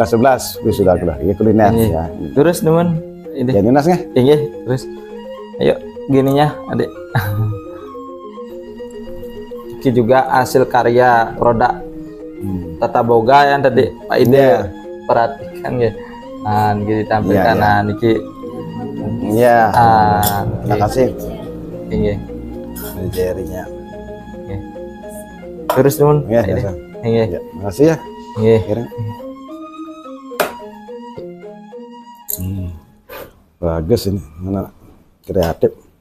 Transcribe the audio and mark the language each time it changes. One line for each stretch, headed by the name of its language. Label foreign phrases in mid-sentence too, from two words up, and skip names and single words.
Indonesian: Kelas 11, sudah kelas. Iya, kuliner ya. Terus teman, ini. Ya, Ninas nggih? Iya, terus. Ayo, gininya, Adik. Ini juga hasil karya produk Tata Boga yang tadi Pak Ide perhatikan ya. Nah, niki ditampilkan. Nah, niki. Iya. Terima kasih. Iya. Jerinya. Terus nun. Iya. Terima kasih ya. Iya. Bagus ini, mana kreatif.